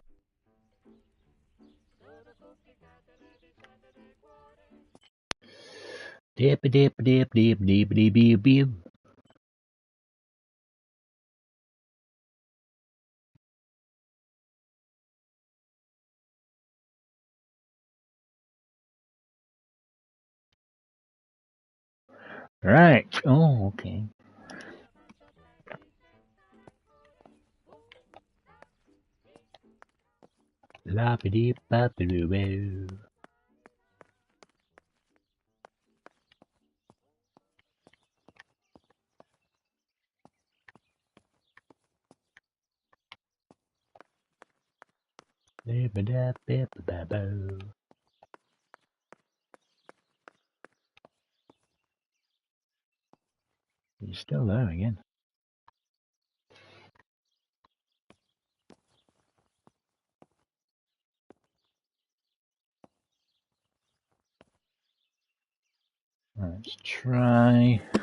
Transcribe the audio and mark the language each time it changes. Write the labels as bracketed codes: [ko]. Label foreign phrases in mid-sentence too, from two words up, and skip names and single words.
[en] Dip dip dip dip dip dip dip dip. Right. Oh, okay. La ba dee ba ba doo boo. Da ba da ba ba ba boo. He's still there again. Let's try.